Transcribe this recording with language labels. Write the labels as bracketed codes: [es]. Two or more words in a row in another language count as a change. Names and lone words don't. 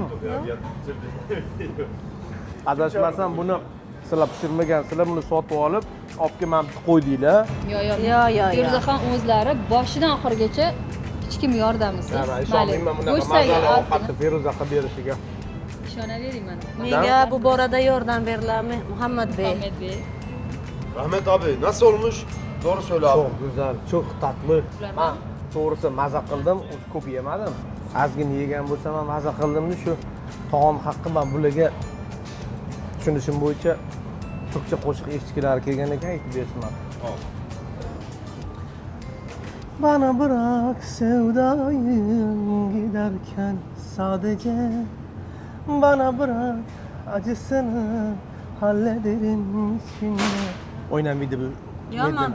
[uz] Adashmasam buni sizlar pishirmagansizlar, buni sotib olib kelib qo'ydinglar. Yo. Feruzaxon o'zlari boshidan oxirigacha hech kim yordamisiz. Ishonmayman bunaqa mazali ovqatni Feruzaga berishiga. Ishonavering mana. Menga bu borada yordam berdilar Muhammadbek. Muhammadbek. [tr] Rahmet abi nasıl olmuş? Doğru söyle abi. Çok güzel, çok tatlı. Ben doğrusu [uz] maza qildim, ko'p yemadim. Ozgina yegan bo'lsam ham maza qildimni shu taom haqqi men bularga tushunishim bo'yicha turkcha qo'shiq eshitgilari kelgan ekan aytib berishman. [tr] Bana bırak sevdayım giderken sadece bana bırak acısını hallederim içinde. [uz] Oynamaydı bu. Yaman.